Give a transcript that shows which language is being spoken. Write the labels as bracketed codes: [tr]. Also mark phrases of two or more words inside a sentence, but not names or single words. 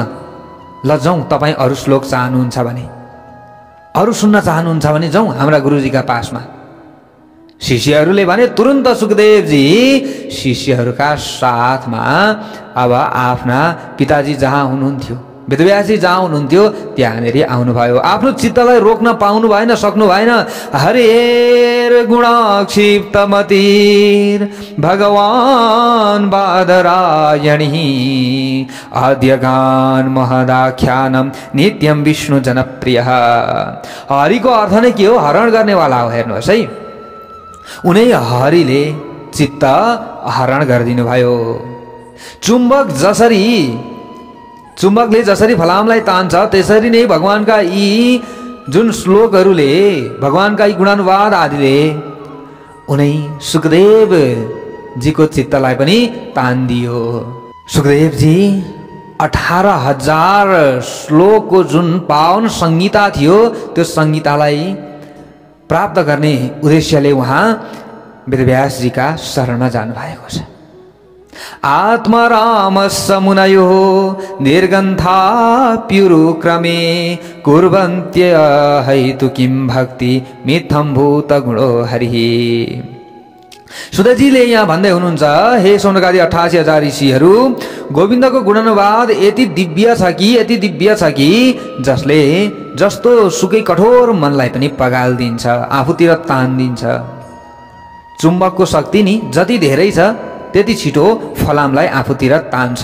[ne] ल जाउँ, तपाईँ अरू श्लोक चाहनुहुन्छ भने, अरू सुन्न चाहनुहुन्छ भने जाउँ हाम्रा गुरुजीका पासमा। शिष्यहरूले भने तुरुन्त सुखदेवजी शिष्यहरूका साथमा अब आफ्ना पिताजी जहाँ हुनुहुन्थ्यो, वेदव्यासजी जहाँ हुनुहुन्थ्यो त्यहाँनिर आउनुभयो। आफ्नो चित्तलाई रोक्न पाउनु भएन, सक्नु भएन। [sa] हरेर गुणाक्षिप्तमतिर भगवान बादरायणी आद्यगान महदाख्यानम नित्यम विष्णु जनप्रिय। [ne] हरिको अर्थ नै के हो? हरण गर्नेवाला हो। हेर्नुहोस् है, उनै हरिले चित्त हरण गरिदिनु भयो। चुम्बकले जसरी फलामलाई तान्छ त्यसरी नै भगवानका यी जुन श्लोकहरूले, भगवानका यी गुणानुवाद आदिले उनै सुखदेव जीको चित्तलाई पनि तान्दियो। सुखदेवजी 18,000 श्लोकको जुन पावन संहिता थियो, त्यो संहितालाई प्राप्त गर्ने उद्देश्यले उहाँ वेदव्यासजीका शरणमा जानु भएको छ। [sa] आत्मरामस्य मुनयो निर्गन्थाप्युरुक्रमे कुर्वन्त्य हैतु किं भक्ति मिथं भूत गुणो हरिः। [ne] सुदजीले यहाँ भन्दै हुनुहुन्छ, हे सौनकादि 88,000 ऋषिहरू, गोविन्दको गुणानुवाद यति दिव्य छ कि जसले जस्तो सुकै कठोर मनलाई पनि पगाल्दिन्छ, आफूतिर तान्दिन्छ। चुम्बकको शक्ति नि जति धेरै छ त्यति छिटो फलामलाई आफूतिर तान्छ।